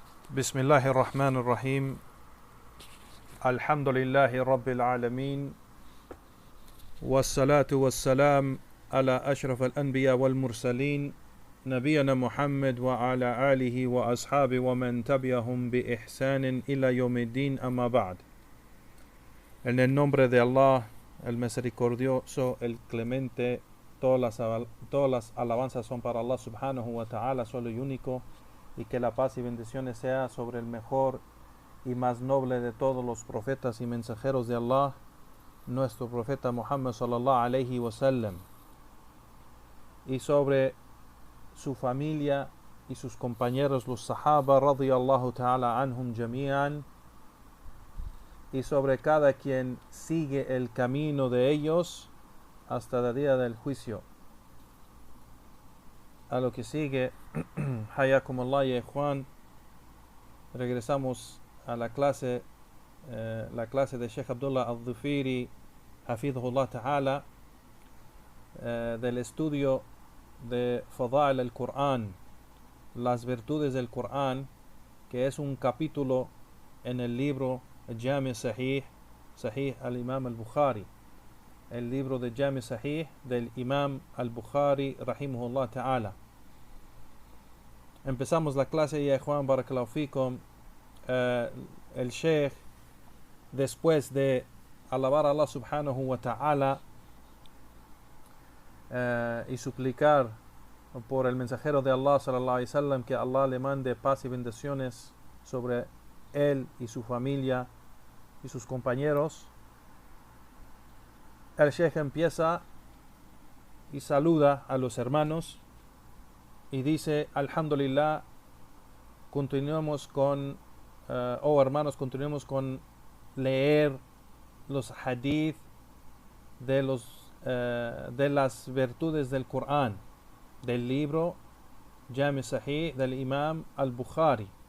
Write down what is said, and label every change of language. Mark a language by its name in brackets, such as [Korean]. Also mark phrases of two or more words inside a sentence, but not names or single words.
[Arabic] بسم الله الرحمن الرحيم الحمد لله رب العالمين والصلاة والسلام على أشرف الأنبياء والمرسلين نبينا محمد وعلى آله وأصحابه ومن تبعهم بإحسان إلى يوم الدين أما بعد. [Spanish] En el nombre de Allah, el misericordioso, el clemente, todas las alabanzas son para Allah [Arabic] سبحانه وتعالى, [Spanish] solo y único, y que la paz y bendiciones sea sobre el mejor y más noble de todos los profetas y mensajeros de Allah, nuestro profeta Muhammad [Arabic] صلى الله عليه وسلم, [Spanish] y sobre su familia y sus compañeros los sahaba [Arabic] رضي الله تعالى عنهم جميعا, [Spanish] y sobre cada quien sigue el camino de ellos hasta el día del juicio. A lo que sigue, [Arabic] حياكم الله يا إخوان, [Spanish] regresamos a la clase de Sheikh Abdullah al-Dhufiri [Arabic] حفظه الله تعالى, [Spanish] del estudio de Fada'il al-Qur'an, las virtudes del Qur'an, que es un capítulo en el libro Jami Sahih al-Imam al-Bukhari, el libro de Jami Sahih del Imam al-Bukhari [Arabic] رحمه الله تعالى. [Spanish] Empezamos la clase, ya Juan [Arabic] بارك الله فيكم. [Spanish] El Sheikh, después de alabar a Allah [Arabic] سبحانه وتعالى [Spanish] y suplicar por el mensajero de Allah [Arabic] صلى الله عليه وسلم, [Spanish] que Allah le mande paz y bendiciones sobre él y su familia y sus compañeros, el Sheikh empieza y saluda a los hermanos y dice: Alhamdulillah, continuamos con hermanos, continuemos con leer los hadith de las virtudes del Corán, del libro Jami Sahih del Imam al-Bukhari.